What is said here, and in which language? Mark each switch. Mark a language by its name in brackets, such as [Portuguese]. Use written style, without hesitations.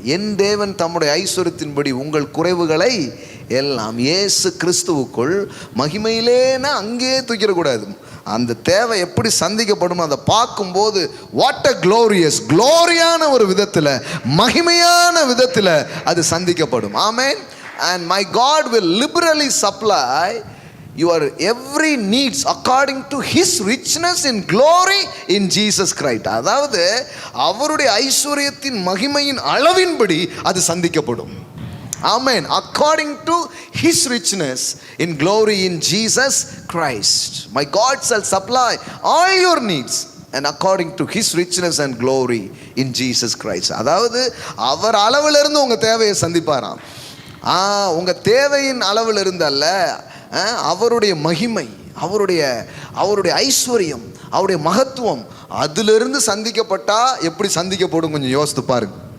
[Tamil] என் தேவன் தம்முடைய ஐஸ்வர்யத்தின்படி உங்கள் குறைவுகளை எல்லாம் இயேசு கிறிஸ்துவுக்குள் மகிமையிலேன்னா அங்கே தூக்கிடக்கூடாது. அந்த தேவை எப்படி சந்திக்கப்படும் அதை பார்க்கும்போது வாட் அ க்ளோரியான ஒரு விதத்தில், மகிமையான விதத்தில் அது சந்திக்கப்படும். ஆமென். [English] And my God will liberally supply your every needs according to his richness in glory in Jesus Christ. [Tamil] அதாவது அவருடைய ஐஸ்வர்யத்தின் மகிமையின் அளவின்படி அது சந்திக்கப்படும். [English] Amen. According to his richness in glory in Jesus Christ. My God shall supply all your needs and according to his richness and glory in Jesus Christ. [Tamil] அதாவது அவர் அளவில் இருந்து உங்கள் தேவையை சந்திப்பாராம். உங்கள் தேவையின் அளவில் இருந்தல்ல, அவருடைய மகிமை, அவருடைய ஐஸ்வர்யம், அவருடைய மகத்துவம் அதிலிருந்து சந்திக்கப்பட்டா எப்படி சந்திக்கப்படும் கொஞ்சம் யோசித்து பாருங்க.